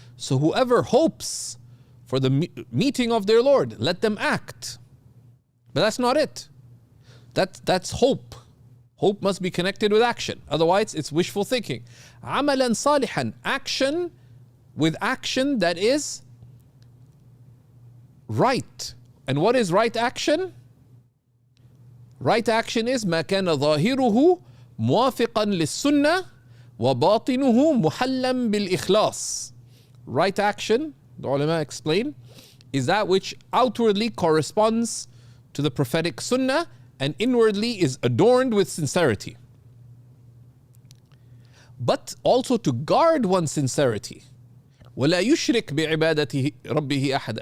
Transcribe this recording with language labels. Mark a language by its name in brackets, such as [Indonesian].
[English] So whoever hopes for the meeting of their Lord, let them act. But that's not it. That's hope. Hope must be connected with action. Otherwise, it's wishful thinking. [Arabic] عَمَلًا صَالِحًا. [English] Action with action that is right. And what is right action? Right action is [Arabic] ما كان ظاهره موافقا للسنة وباطنه محلا بالإخلاص. [English] Right action, the ulama explain, is that which outwardly corresponds to the prophetic sunnah and inwardly is adorned with sincerity. But also to guard one's sincerity. [Arabic] ولا يشرك بعبادة ربه أحد.